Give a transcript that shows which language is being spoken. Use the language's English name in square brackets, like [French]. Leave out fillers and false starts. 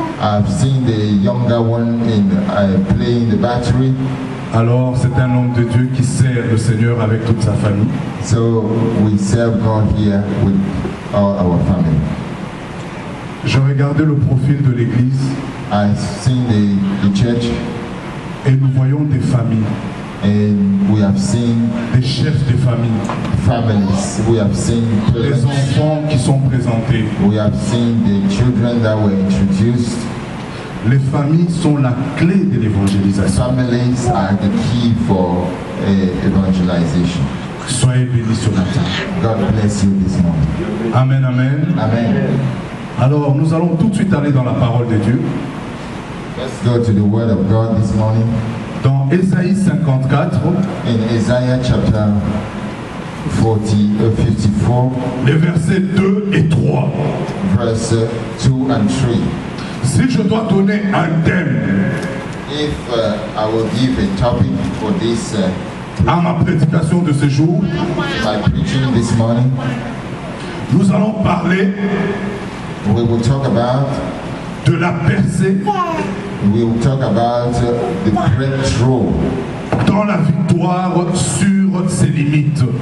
[English] I've seen the younger one in playing the battery. [French] Alors c'est un homme de Dieu qui sert le Seigneur avec toute sa famille. [English] So we serve God here with all our family. [French] J'ai regardé le profil de l'église. [English] I've seen the church. [French] Et nous voyons des familles. [English] And we have seen [French] des chefs de famille. [English] Families. We have seen [French] des enfants qui sont présentés. [English] We have seen the children that were introduced. [French] Les familles sont la clé de l'évangélisation. [English] Families are the key for evangelization. [French] Soyez bénis ce matin. [English] God bless you this morning. Amen, amen. Amen. [French] Alors, nous allons tout de suite aller dans la parole de Dieu. [English] Let's go to the word of God this morning. [French] Dans Ésaïe 54, [English] in Isaiah chapter 54, [French] les versets 2 et 3. [English] Verse 2 and 3. [French] Si je dois donner un thème, [English] if I will give a topic for this [French] à ma prédication de ce jour, [English] my preaching this morning, [French] nous allons parler [English] we will talk about [French] de la percée. [English] We will talk about the breakthrough. [French] Dans la victoire sur ses limites.